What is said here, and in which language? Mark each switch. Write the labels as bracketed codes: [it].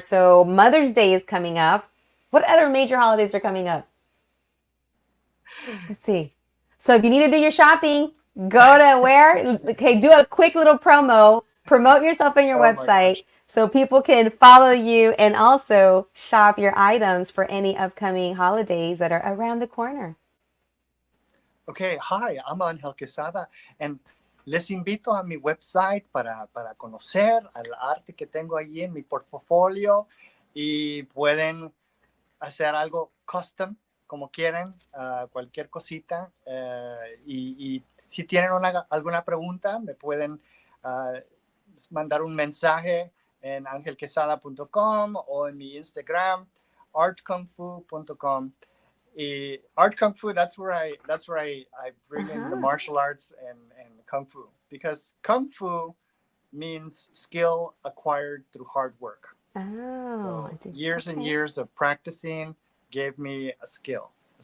[en] So Mother's Day is coming up. What other major holidays are coming up? Let's see. So if you need to do your shopping, go to where? Okay, do a quick little promote yourself on your website so people can follow you and also shop your items for any upcoming holidays that are around the corner. Okay, hi, I'm Ángel Quezada, and [es] les invito a mi website para conocer al arte que tengo allí en mi portafolio, y pueden hacer algo custom como quieren, cualquier cosita, y si tienen alguna pregunta me pueden mandar un mensaje en angelquesada.com o en mi Instagram artkungfu.com. [en] Art Kung Fu, that's where I bring in the martial arts and Kung Fu, because Kung Fu means skill acquired through hard work. Oh, So I do. years and Okay. years of practicing gave me a skill, a